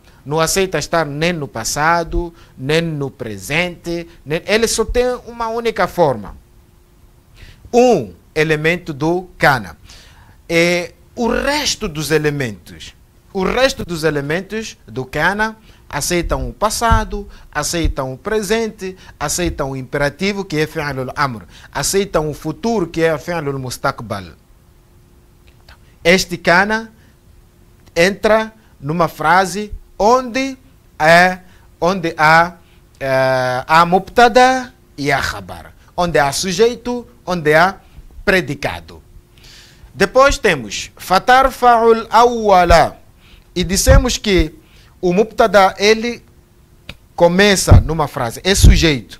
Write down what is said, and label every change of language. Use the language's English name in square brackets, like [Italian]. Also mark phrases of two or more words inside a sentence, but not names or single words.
[Portuguese] Não aceita estar nem no passado, nem no presente, ele só tem uma única forma. Um elemento do kana. E o resto dos elementos do kana aceitam o passado, aceitam o presente, aceitam o imperativo, que é [Arabic] فعل الأمر, [Portuguese] aceitam o futuro, que é [Arabic] فعل المستقبل. [Portuguese] Este kana entra numa frase onde há mubtada e há khabar, onde há sujeito, onde há predicado. Depois temos [Arabic] فترفع الأول, [Portuguese] e dissemos que o mubtada ele começa numa frase, é sujeito.